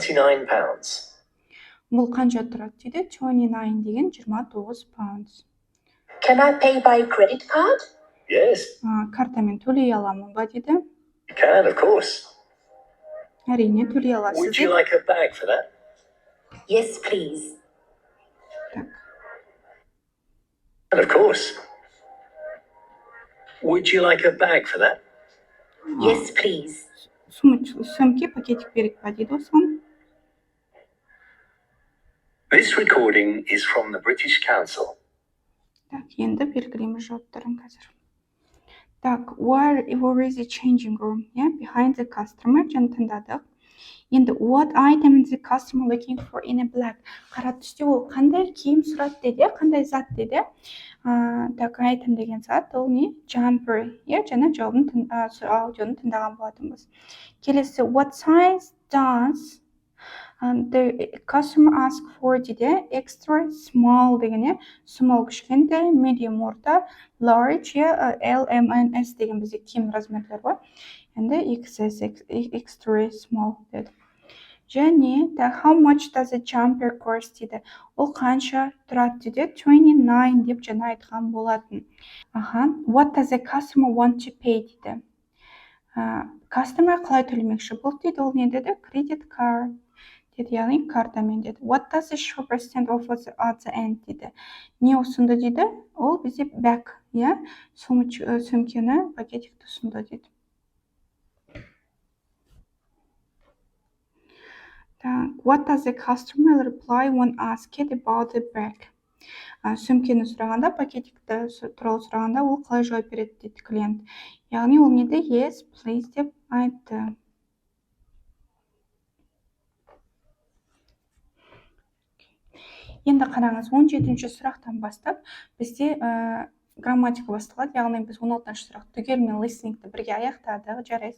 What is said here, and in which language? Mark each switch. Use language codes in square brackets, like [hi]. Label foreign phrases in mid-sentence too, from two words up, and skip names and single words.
[en] It's £29. [kk] бұл қанша тұрады дейді. 29 деген 29 pounds. [en] Can I pay by credit card? Yes, [kk] Картамен төлей аламын ба дейді. [en] you can, of course. [kk] Әрине төлей аласыз [en] Would you [kk] дейді. [en] like a bag for that? Yes, please. [kk] Так. [en] And of course. Would you like a bag for that? Yes, please. [kk] Сөмке пакетик берейік па дейді осыған. [en] This recording is from the British Council. [kk] Так, енді белгілейміз жауаптарын қазір. Так, [en] where is the changing room? Behind the customer, [kk] және тыңдадық. [en] Енді what item is the customer looking for in a black? [kk] Қара түсте ол қандай киім сұрады деді, қандай зат деді. Так, item деген зат, ол не? Jumper. Жаңа жауабын аудионы тыңдаған болатынбыз. Келесі, [en] what size does the customer ask for дейді. Extra small [kk] деген, small кішкентай, medium орта, large, L, M, N, S деген бізде киім размерлер бар. Енді XS, [en] extra small [kk] деді. [en] Және how much does a jumper cost дейді. [kk] Ол қанша тұрады дейді. 29 деп жаңа айтқан болатын. [en] What does a customer want to pay дейді. [kk] Customer қалай төлемекші болды дейді. Ол не деді? [en] Credit card [kk] деді, яғни картамен деді. [en] What does the shopper stand offer at the end дейді. [kk] Не ұсынды дейді? Ол бізде bag, сөмкені, пакетикті ұсынды дейді. [en] What does the customer reply when asked about the bag? [kk] Сөмкені сұрағанда, пакетикті туралы сұрағанда, ол қалай жауап береді дейді клиент. Яғни ол не де? [en] Yes, please [kk] деп айтты. Енді қараңыз, 17-ші сұрақтан бастап бізде грамматика басталады. Яғни біз 16-шы сұрақ түгелмен listeningті бірге аяқтадық, жарайсыз.